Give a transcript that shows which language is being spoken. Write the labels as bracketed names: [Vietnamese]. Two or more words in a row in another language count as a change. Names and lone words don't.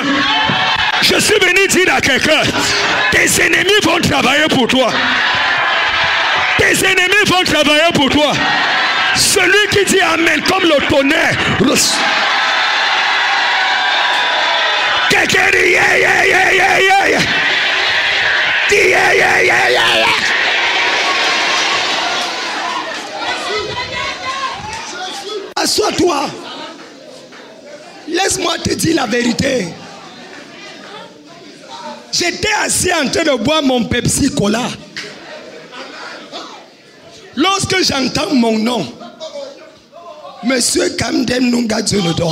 [French] Je suis venu dire à quelqu'un, tes ennemis vont travailler pour toi. Tes ennemis vont travailler pour toi. Celui qui dit Amen comme le tonnerre. Quelqu'un dit yeah, yeah, yeah, yeah, yeah, yeah. Dis yeah, yeah, yeah, yeah, yeah. Assois-toi. Laisse-moi te dire la vérité. J'étais assis en train de boire mon Pepsi Cola. Lorsque j'entends mon nom, Monsieur Kamdem Nunga Djonodon.